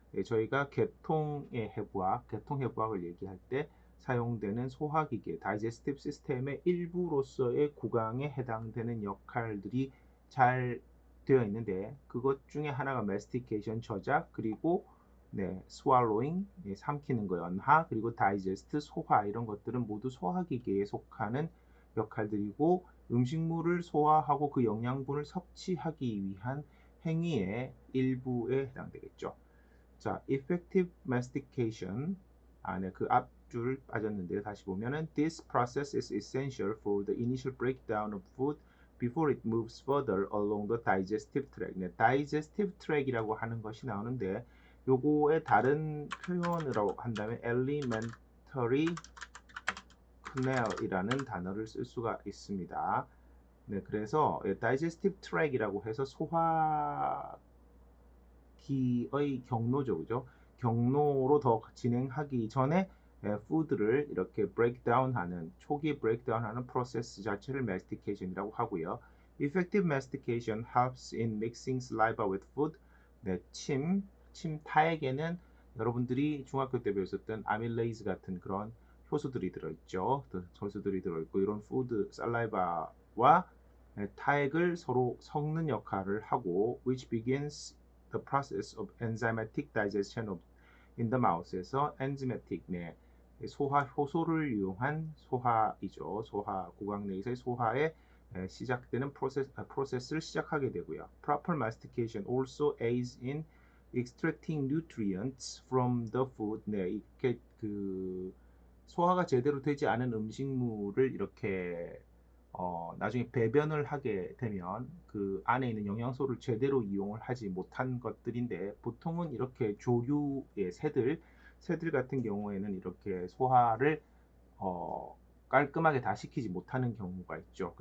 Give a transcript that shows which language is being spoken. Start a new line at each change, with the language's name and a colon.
Korean: 저희가 계통해부학을 얘기할 때 사용되는 소화기계 다이제스티브 시스템의 일부로서의 구강에 해당되는 역할들이 잘 되어 있는데 그것 중에 하나가 mastication 저작 그리고 swallowing 삼키는 거 연하 그리고 digest 소화 이런 것들은 모두 소화기계에 속하는 역할들이고 음식물을 소화하고 그 영양분을 섭취하기 위한 행위의 일부에 해당되겠죠. 자, effective mastication 안에 그 앞줄 빠졌는데요. 다시 보면은
English: this process is essential for the initial breakdown of food before it moves further along the digestive tract.
Korean: 네, digestive tract이라고 하는 것이 나오는데 요거의 다른 표현으로 한다면 alimentary canal이라는 단어를 쓸 수가 있습니다. 네, 그래서 digestive tract이라고 해서 소화기의 경로죠, 그죠? 경로로 더 진행하기 전에 푸드를 이렇게 브레이크다운하는 초기 브레이크다운하는 프로세스 자체를 mastication이라고 하고요.
English: Effective mastication helps in mixing saliva with food.
Korean: 네, 침 타액에는 여러분들이 중학교 때 배웠었던 아밀레이즈 같은 그런 효소들이 들어있죠. 효소들이 들어있고 이런 푸드 살라이바와 타액을 서로 섞는 역할을 하고
English: which begins the process of enzymatic digestion of in the mouth
Korean: 에서 enzymatic 소화 효소를 이용한 소화이죠. 소화 구강 내에서의 소화에 시작되는 프로세스를 시작하게 되고요.
English: Proper mastication also aids in extracting nutrients from the food.
Korean: 네, 이렇게 그 소화가 제대로 되지 않은 음식물을 이렇게 나중에 배변을 하게 되면 그 안에 있는 영양소를 제대로 이용을 하지 못한 것들인데 보통은 이렇게 조류의 새들 같은 경우에는 이렇게 소화를 깔끔하게 다 시키지 못하는 경우가 있죠.